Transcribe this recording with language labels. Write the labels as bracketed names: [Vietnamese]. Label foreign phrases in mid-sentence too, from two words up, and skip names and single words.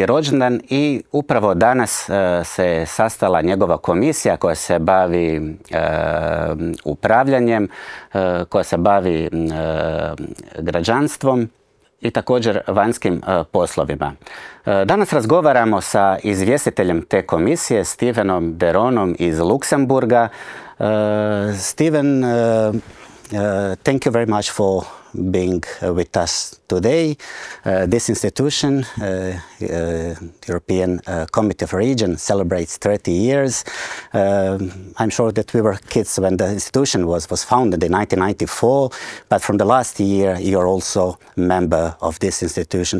[Croatian] rođendan i upravo danas se sastala njegova komisija koja se bavi upravljanjem, koja se bavi građanstvom i također vanjskim poslovima. Danas razgovaramo sa izvjestiteljem te komisije, Stevenom Deronom iz Luksemburga. Steven, [English] thank you very much for being with us today. This institution, European Committee of Regions, celebrates 30 years. I'm sure that we were kids when the institution was founded in 1994, but from the last year you're also a member of this institution.